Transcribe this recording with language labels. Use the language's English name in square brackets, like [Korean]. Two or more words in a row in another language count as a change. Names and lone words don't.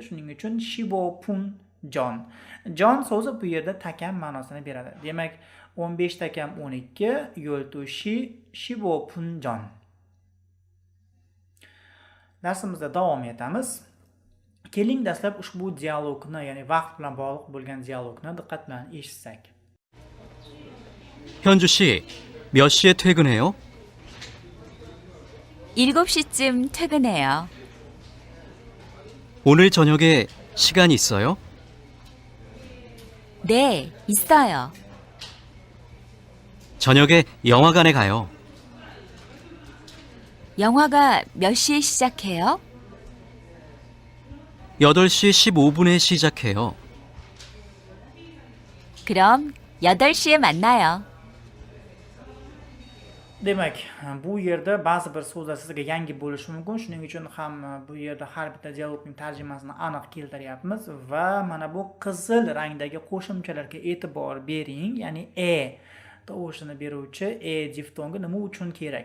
[Uzbek] Shuning uchun [Korean] 십오 분 전. [Uzbek] Jon so'zi bu yerda takam ma'nosini beradi. Demak, 15 takam 12, [Korean] 열두 시 십오 분 전. [Uzbek] Darsimizda davom etamiz. Keling dastlab ushbu dialogni, ya'ni vaqt bilan bog'liq bo'lgan dialogni diqqat bilan eshitsak. [Korean] 현주 씨, 몇 시에 퇴근해요? 7시쯤 퇴근해요. 오늘 저녁에 시간 있어요? 네, 있어요. 저녁에 영화관에 가요. 영화가 몇 시에 시작해요? 8시 15분에 시작해요. 그럼 8시에 만나요. [Uzbek] Demak, bu yerda ba'zi bir so'zlar sizga yangi bo'lishi mumkin. Shuning uchun ham bu yerda har bitta dialogning tarjimasini aniq keltiryapmiz va mana bu qizil rangdagi qo'shimchalarga e'tibor bering. Ya'ni tovushini beruvchi diftongi nima uchun kerak?